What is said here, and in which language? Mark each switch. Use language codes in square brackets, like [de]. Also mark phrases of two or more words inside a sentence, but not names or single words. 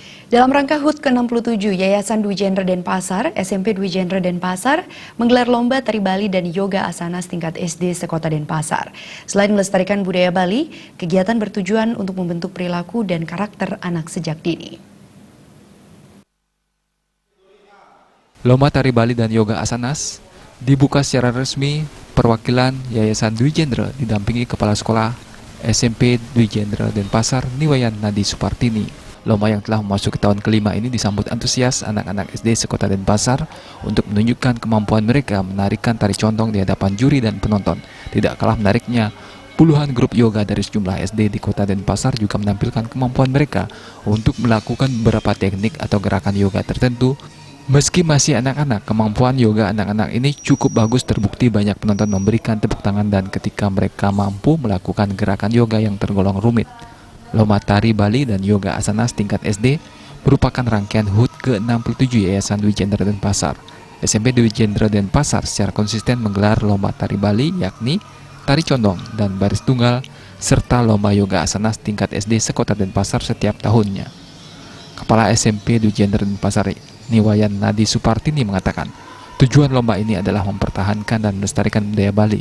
[id] Dalam rangka HUT ke-67, Yayasan Dwi Jendra Denpasar, SMP Dwi Jendra Denpasar, menggelar lomba tari Bali dan yoga asanas tingkat SD sekota Denpasar. Selain melestarikan budaya Bali, kegiatan bertujuan untuk membentuk perilaku dan karakter anak sejak dini. Lomba tari Bali dan yoga asanas dibuka secara resmi perwakilan Yayasan Dwi Jendra didampingi Kepala Sekolah SMP Dwi Jendra Denpasar, Niwayan Nadi Supartini. Lomba yang telah memasuki tahun kelima ini disambut antusias anak-anak SD sekota Denpasar untuk menunjukkan kemampuan mereka menarikan tari condong di hadapan juri dan penonton. Tidak kalah menariknya, puluhan grup yoga dari sejumlah SD di kota Denpasar juga menampilkan kemampuan mereka untuk melakukan beberapa teknik atau gerakan yoga tertentu. Meski masih anak-anak, kemampuan yoga anak-anak ini cukup bagus, terbukti banyak penonton memberikan tepuk tangan dan ketika mereka mampu melakukan gerakan yoga yang tergolong rumit. Lomba tari Bali dan yoga asanas tingkat SD merupakan rangkaian HUT ke-67 Yayasan Dwi Jendra Denpasar. SMP Dwi Jendra Denpasar secara konsisten menggelar lomba tari Bali yakni tari condong dan baris tunggal serta lomba yoga asanas tingkat SD sekota Denpasar setiap tahunnya. Kepala SMP Dwi Jendra Denpasar Niwayan Nadi Supartini mengatakan, tujuan lomba ini adalah mempertahankan dan melestarikan budaya Bali.